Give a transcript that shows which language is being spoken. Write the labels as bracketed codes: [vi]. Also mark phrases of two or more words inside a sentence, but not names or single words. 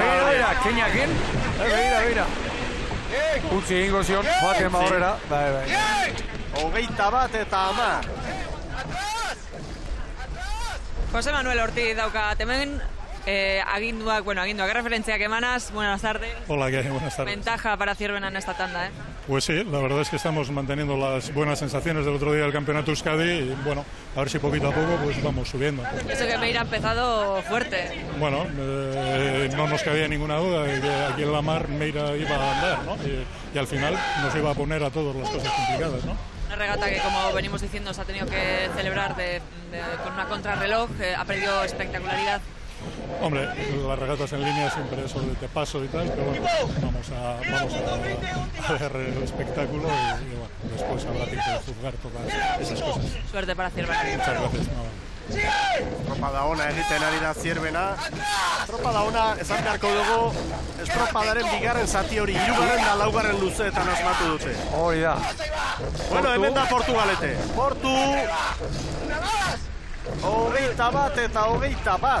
[eu] Begira, Keinakin. Begira. Utsi egingo zion, joaten Baborrera. Bai. 21 eta 10. José Manuel Ortiz daukat hemen, aginduak, referentziak emanaz, [es] buenas tardes. Hola, buenas tardes. Ventaja para Zierbena en esta tanda, Pues sí, la verdad es que estamos manteniendo las buenas sensaciones del otro día del Campeonato Euskadi y bueno, a ver si poquito a poco pues vamos subiendo. Eso que Meira ha empezado fuerte. Bueno, no nos cabía ninguna duda de que aquí en la mar Meira iba a andar, ¿no? Y al final nos iba a poner a todos las cosas complicadas, ¿no? Una regata que, como venimos diciendo, se ha tenido que celebrar con una contrarreloj, ha perdido espectacularidad. Hombre, las regatas en línea siempre eso de paso y tal, pero bueno, vamos a ver el espectáculo y bueno, después habrá tiempo de juzgar todas esas cosas. Suerte para Zierbena. Muchas gracias. [eu] Estropada ona egiten ari da Zierbena. Estropada ona esan beharko dugu, estropadaren bigarren zati hori 3. da 4. luzeetan asmatu dute. Hori da. Bueno, hemen da Portugalete. Portu! 21 eta 21.